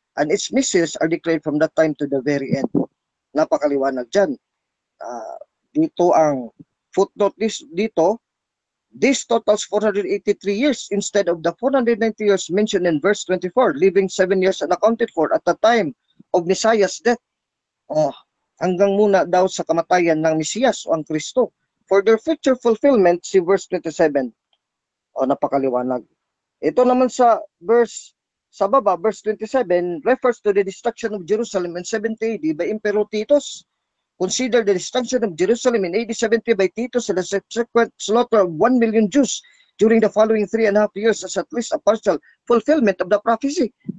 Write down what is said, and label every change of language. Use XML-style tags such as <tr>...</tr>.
<en>And its missiles are declared from that time to the very end.</en> <tl>Napakaliwanag dyan. Dito ang footnote dito,</tl> <en>this totals 483 years instead of the 490 years mentioned in verse 24, leaving 7 years unaccounted for at the time of Messiah's death.</en> <tl>Hanggang muna daw sa kamatayan ng Mesiyas o ang Kristo.</tl> <en>For their future fulfillment, si verse 27.</en> <tl>Napakaliwanag. Ito naman sa baba,</tl> <en>verse 27, refers to the destruction of Jerusalem in 70 AD by Emperor Titus. Consider the destruction of Jerusalem in AD 70 by Titus and the subsequent slaughter of 1 million Jews during the following 3.5 years as at least a partial fulfillment of the prophecy.</en>